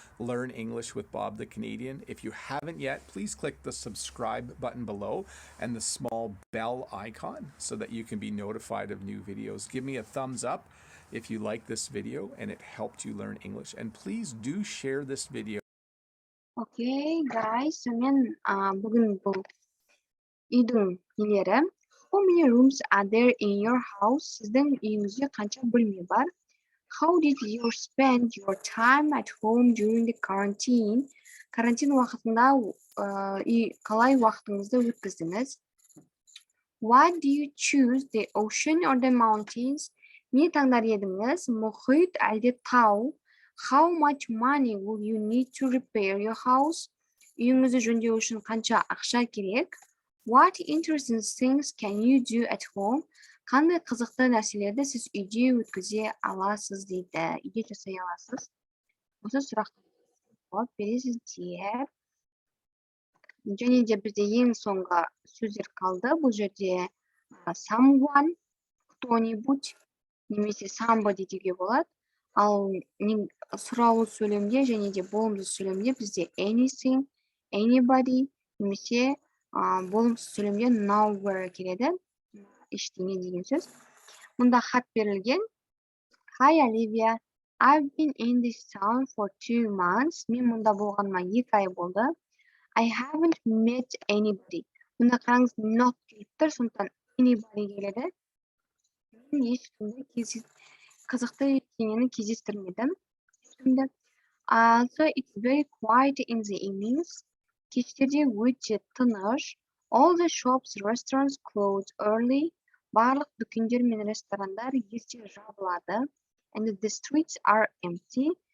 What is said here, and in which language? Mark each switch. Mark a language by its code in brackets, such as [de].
[en] Learn English with Bob the Canadian. If you haven't yet, please click the subscribe button below and the small bell icon so that you can be notified of new videos. Give me a thumbs up if you like this video and it helped you learn English. And please do share this video. Okay, guys, [kk] мен бүгін бұл үйдің нелері. [en] How many rooms are there in your house? [kk] Сіздің үйіңізде қанша бөлме бар? [en] How did you spend your time at home during the quarantine? [kk] Карантин уақытында қалай уақытыңызды өткіздіңіз? [en] Why do you choose the ocean or the mountains? [kk] Не таңдар едіңіз? Мұхит әлде тау? [en] How much money will you need to repair your house? [kk] Үйіңізді жөндеу үшін қанша ақша керек? [en] What interesting things can you do at home? [kk] Қандай қызықты нәрселерді сіз үйде өткізе аласыз дейді. Үйде жасай аласыз. Осы сұрақты жауап бересіздер. Және де бізде ең соңғы сөздер қалды. Бұл жерде someone, кто-нибудь, немесе somebody деуге болады. Ал сұраулы сөйлемде және де болымсыз сөйлемде бізде anything, anybody, немесе болымсыз сөйлемде nowhere келеді. Ештеңе деген сөз. Мұнда хат берілген. [en] Hi Olivia, I've been in this town for 2 months. [kk] Мен мұнда болғаныма 2 ай болды. [en] I haven't met anybody. [kk] Мұнда қараңыз not келіп тұр, сондықтан anybody келеді. Мен ешкімді қызықты ештеңені кездестірмедім. Ешкімді. [en] Also, it's very quiet in the evenings. [kk] Кештерде өте тыныш. [en] All the shops, restaurants close early. [kk] Барлық дүкендер мен ресторандар ерте жабылады. [en] And the streets are empty.